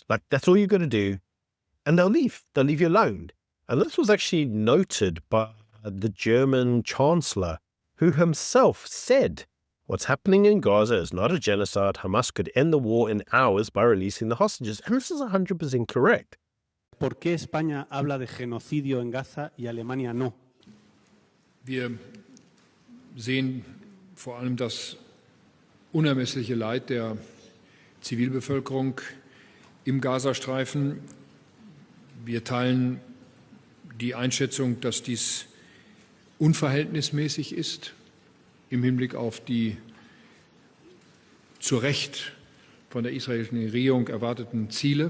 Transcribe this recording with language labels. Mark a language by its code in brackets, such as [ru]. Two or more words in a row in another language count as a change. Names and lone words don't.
[en] Like, that's all you've got to do, and they'll leave. They'll leave you alone. And this was actually noted by the German Chancellor, who himself said, what's happening in Gaza is not a genocide. Hamas could end the war in hours by releasing the hostages. And this is 100% correct. [es] ¿Por qué España habla de genocidio en Gaza y Alemania no? [de] Wir sehen vor allem das unermessliche Leid der Zivilbevölkerung im Gazastreifen. Wir teilen die Einschätzung, dass dies unverhältnismäßig ist im Hinblick auf die zu Recht von der israelischen Regierung erwarteten Ziele.